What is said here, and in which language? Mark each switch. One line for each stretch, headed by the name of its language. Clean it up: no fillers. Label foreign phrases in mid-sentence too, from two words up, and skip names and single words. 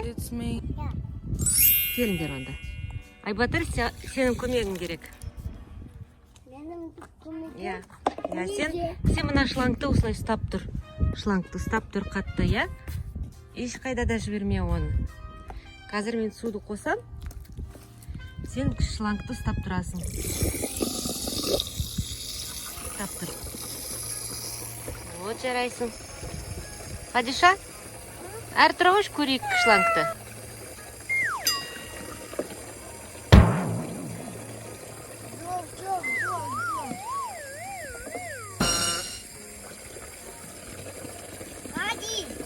English: it's me.
Kazakh: Келіңдер онда. Айбатыр, сенің көмегің керек.
Turkish: Benim tuttuğum
Kazakh: Я. Сен мына шлангты осылай ұстап тұр. Шлангты ұстап тұр қатты, я? Ешқайда да жіберме оны. Қазір мен суды қосам. Сен шлангты ұстап тұрасың. Ұстап тұр. Вот жарайсың. Хадиша, әр тұрауыш көрейік шлангты.
Turkish: Çok. Hadi.